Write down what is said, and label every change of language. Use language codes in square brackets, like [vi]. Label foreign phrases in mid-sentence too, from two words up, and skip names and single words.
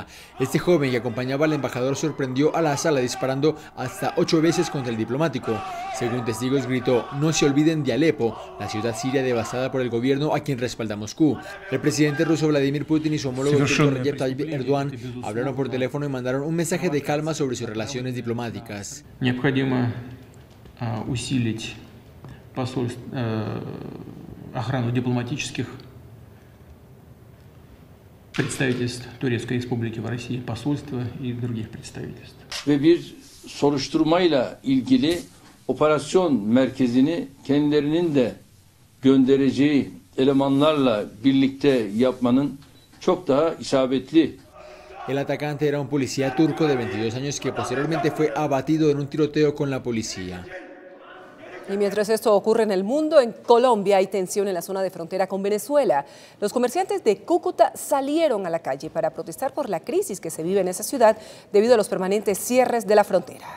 [es] Este joven que acompañaba al embajador sorprendió a la sala disparando hasta 8 veces contra el diplomático. Según testigos gritó: "No se olviden de Alepo, la ciudad siria devastada por el gobierno a quien respalda Moscú". El presidente ruso Vladimir Putin y su homólogo turco Recep Tayyip Erdogan hablaron por teléfono y mandaron un mensaje de calma sobre sus relaciones diplomáticas. [ru] Охрану дипломатических представительств Турецкой Республики в России, посольства и других представительств. [tr] Ve bir soruşturmayla ilgili operasyon merkezini kendilerinin de göndereceği elemanlarla birlikte yapmanın çok daha isabetli. [es] El atacante era un policía turco de 22 años que posteriormente fue abatido en un tiroteo con la policía. Y mientras esto ocurre en el mundo, en Colombia hay tensión en la zona de frontera con Venezuela. Los comerciantes de Cúcuta salieron a la calle para protestar por la crisis que se vive en esa ciudad debido a los permanentes cierres de la frontera.